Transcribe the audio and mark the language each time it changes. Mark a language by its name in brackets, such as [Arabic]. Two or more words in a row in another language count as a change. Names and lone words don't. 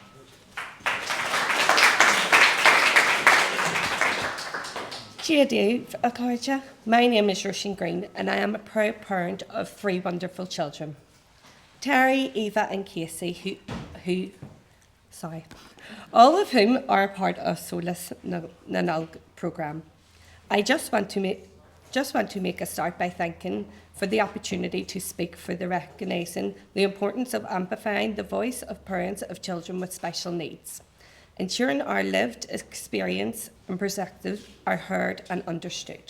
[English] My name is Roisin Green and I am a proud parent of 3 wonderful children. Terry, Eva and Casey, all of whom are a part of Sólás na nÓg programme. I just want to make a start by thanking for the opportunity to speak for the recognising the importance of amplifying the voice of parents of children with special needs, ensuring our lived experience and perspective are heard and understood.